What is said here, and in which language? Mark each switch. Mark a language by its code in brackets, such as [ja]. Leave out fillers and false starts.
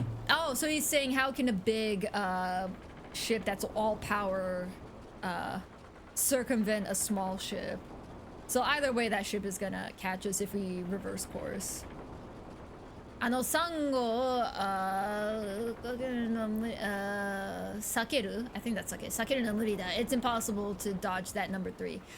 [en] Oh, so he's saying how can a big ship that's all power circumvent a small ship? So either way, that ship is gonna catch us if we reverse course. [ja] サンゴを避ける [en] I think that's okay. [ja] 避けるの無理だ。 [en] It's impossible to dodge that number 3.